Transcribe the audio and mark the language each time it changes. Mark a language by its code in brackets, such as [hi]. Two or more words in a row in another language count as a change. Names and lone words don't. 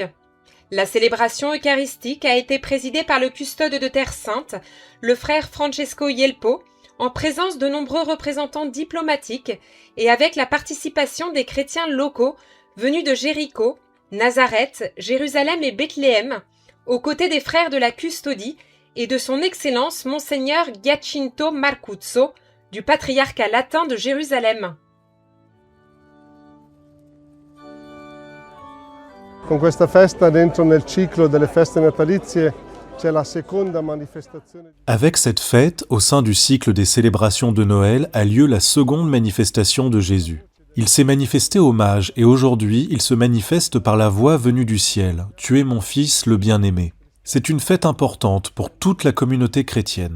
[fr] La célébration eucharistique a été présidée par le custode de Terre Sainte, le frère Francesco Yelpo, en présence de nombreux représentants diplomatiques et avec la participation des chrétiens locaux venus de Jéricho, Nazareth, Jérusalem et Bethléem, aux côtés des frères de la custodie et de son Excellence Monseigneur Giacinto Marcuzzo, du patriarcat latin de Jérusalem. [it] Con questa festa dentro nel ciclo delle feste natalizie c'è la seconda manifestazione. [fr] Avec cette fête, au sein du cycle des célébrations de Noël, a lieu la seconde manifestation de Jésus. Il s'est manifesté aux mages et aujourd'hui, il se manifeste par la voix venue du ciel. « Tu es mon Fils, le bien-aimé ». C'est une fête importante pour toute la communauté chrétienne.